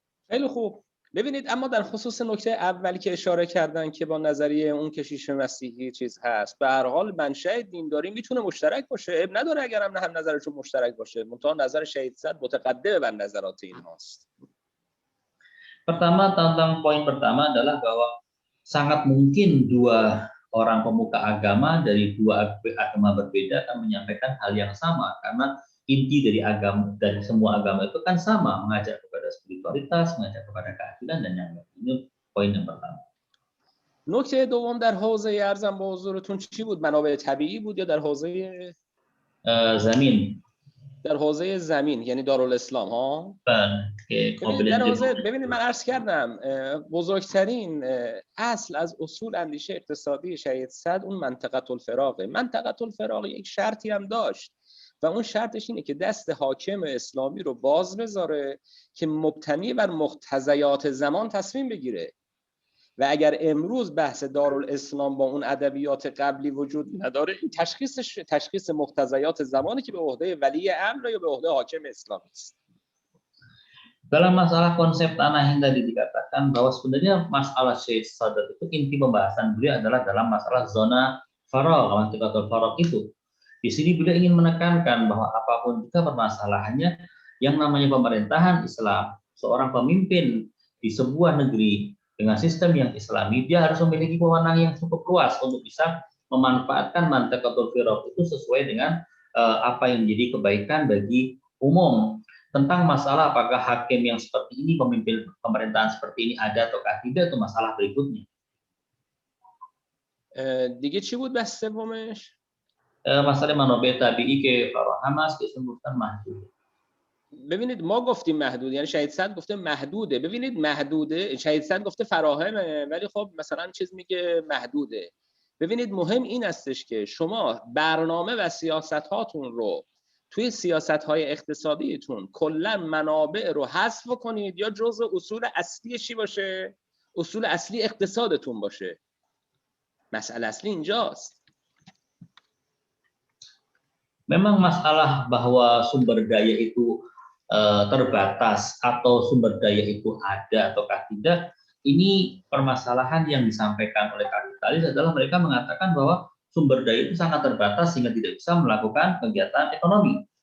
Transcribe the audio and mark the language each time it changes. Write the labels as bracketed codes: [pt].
[fa] خیلی خوب. ببینید اما در خصوص نکته اولی که اشاره کردن که با نظریه اون کشیش مسیحی چیز هست، به هر حال منشأ دینداری میتونه مشترک باشه، اب نداره اگر هم نظرشون مشترک باشه، منتها نظر شهید صدر متقدم بر نظرات اینهاست. [id] Pertama, tentang poin pertama adalah bahwa sangat mungkin dua orang pemuka agama dari dua agama berbeda akan menyampaikan hal yang sama, karena inti dari agama, dari semua agama itu kan sama, mengajak kepada spiritualitas, mengajak kepada keadilan dan yang lain. Ini poin yang pertama. [fa] نکته دوم در حوزه ارزم به حضورتون چی بود؟ منابع طبیعی بود یا در حوزه زمین؟ در حوزه زمین، یعنی دارالاسلام ها. ببینید من عرض کردم بزرگترین اصل از اصول اندیشه اقتصادی شهید صدر اون منطقه الفراغه. منطقه الفراغ یک شرطی هم داشت و اون شرطش اینه که دست حاکم اسلامی رو باز بذاره که مبتنی بر مقتضیات زمان تصمیم بگیره. و اگر امروز بحث دارالاسلام با اون ادبیات قبلی وجود نداره، این تشخیص مقتضیات زمانی که به عهده ولی امر یا به عهده حاکم اسلامی است. [id] Dalam masalah konsep tanah yang tadi dikatakan bahwa sebenarnya masalah Syekh Sadr itu inti pembahasan beliau adalah dalam masalah zona faragh, mantiqatul faragh itu. Di sini beliau ingin menekankan bahwa apapun juga permasalahannya, yang namanya pemerintahan Islam, seorang pemimpin di sebuah negeri dengan sistem yang Islami, dia harus memiliki wewenang yang cukup luas untuk bisa memanfaatkan mantiqatul faragh itu sesuai dengan apa yang menjadi kebaikan bagi umum. Tentang masalah apakah hakim yang seperti ini, pemimpin pemerintahan seperti ini ada ataukah tidak, itu masalah berikutnya. [fa] دیگه چی بود بحث سومش؟ مسئله منابع طبیعی که فراهم است که گفتن محدود. ببینید ما گفتیم محدود، یعنی شهید صدر گفته محدوده. ببینید محدوده، شهید صدر گفته فراهمه ولی خب مثلا چیز میگه محدوده. ببینید مهم این استش که شما برنامه و سیاست هاتون رو توی سیاست‌های اقتصادیتون کلا منابع رو حذف کنید یا جزء اصول اصلی چی باشه؟ اصول اصلی اقتصادتون باشه. مسئله اصلی اینجاست. [id] Memang masalah bahwa sumber daya itu terbatas atau sumber daya itu ada ataukah tidak, ini permasalahan yang disampaikan oleh kapitalis adalah mereka mengatakan bahwa sumber daya itu sangat terbatas sehingga tidak bisa melakukan kegiatan ekonomi.